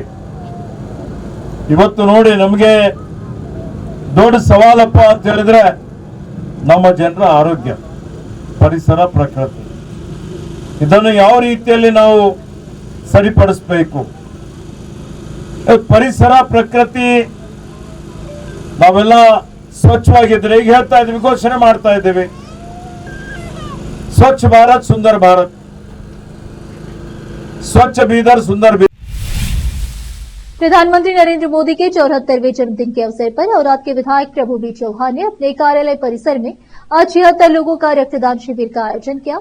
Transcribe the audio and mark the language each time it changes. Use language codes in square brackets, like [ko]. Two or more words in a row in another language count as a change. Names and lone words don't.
[kn] ಇವತ್ತು ನೋಡಿ, ನಮಗೆ ದೊಡ್ಡ ಸವಾಲಪ್ಪ ಅಂತ ಹೇಳಿದ್ರೆ ನಮ್ಮ ಜನರ ಆರೋಗ್ಯ, ಪರಿಸರ, ಪ್ರಕೃತಿ, ಇದನ್ನು ಯಾವ ರೀತಿಯಲ್ಲಿ ನಾವು ಸರಿಪಡಿಸಬೇಕು। ಪರಿಸರ, ಪ್ರಕೃತಿ ನಾವೆಲ್ಲ ಸ್ವಚ್ಛವಾಗಿದ್ರೆ, ಈಗ ಹೇಳ್ತಾ ಇದ್ದೀವಿ, ಘೋಷಣೆ ಮಾಡ್ತಾ ಇದ್ದೀವಿ, [hi] स्वच्छ भारत सुंदर भारत, स्वच्छ बीदर सुंदर बीदर। प्रधानमंत्री नरेंद्र मोदी के 74वें जन्मदिन के अवसर पर औराद के विधायक प्रभु बी चौहान ने अपने कार्यालय परिसर में आज 76 लोगों का रक्तदान शिविर का आयोजन किया।